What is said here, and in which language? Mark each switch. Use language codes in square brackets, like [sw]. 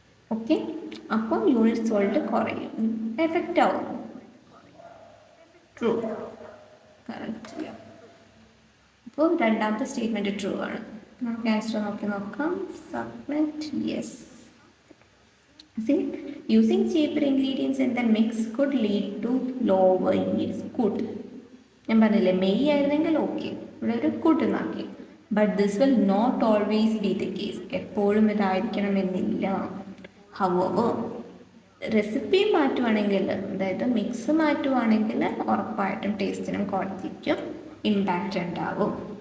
[ml] Okay, അപ്പോൾ unit salt കുറയും, effect ആവും. True, correct. അപ്പോൾ രണ്ടാമത്തെ സ്റ്റേറ്റ്മെൻറ്റ് ട്രൂ ആണ്. നമുക്ക് ആൻസർ നോക്കി നോക്കാം. Submit yes. [en] See, using cheaper ingredients in the mix could lead to lower yields. Could. [ml] ഞാൻ പറഞ്ഞില്ലേ മെയ് ആയിരുന്നെങ്കിൽ ഓക്കെ, ഇവിടെ ഒരു കുഡ് എന്നാക്കി. [en] But this will not always be the case. [ml] എപ്പോഴും ഇതായിരിക്കണമെന്നില്ല. ഹവർ റെസിപ്പി മാറ്റുവാണെങ്കിൽ, അതായത് മിക്സ് മാറ്റുവാണെങ്കിൽ ഉറപ്പായിട്ടും ടേസ്റ്റിനും ക്വാളിറ്റിക്കും ഇമ്പാക്റ്റ് ഉണ്ടാവും.